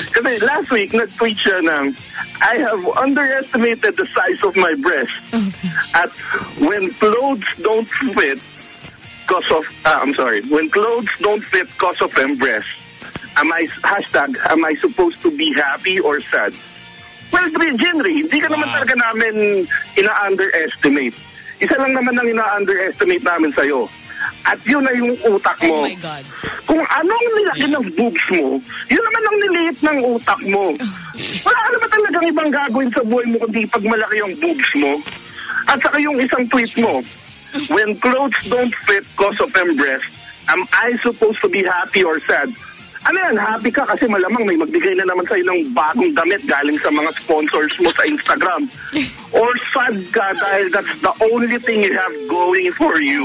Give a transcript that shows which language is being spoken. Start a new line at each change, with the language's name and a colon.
English: Kasi last week, nag-tweet siya ng, I have underestimated the size of my breast. At when clothes don't fit because of, when clothes don't fit because of them breasts, am I supposed to be happy or sad?
Filipino: Well, Jinri, hindi ka naman talaga namin ina-underestimate. Isa lang naman ang ina-underestimate namin sa'yo. At yun na yung utak mo.
English: Oh my God.
Filipino: Kung anong nilaki ng boobs mo, yun naman ang niliit ng utak mo. Wala ka naman talagang ibang gagawin sa buhay mo kundi pag malaki yung boobs mo.
English: At saka yung isang tweet mo, when clothes don't fit because of them breasts, am I supposed to be happy or sad?
Filipino: Ano yan, happy ka kasi malamang may magbigay na naman sa'yo ng bagong damit galing sa mga sponsors mo sa Instagram.
English: Or sad ka dahil that's the only thing you have going for you.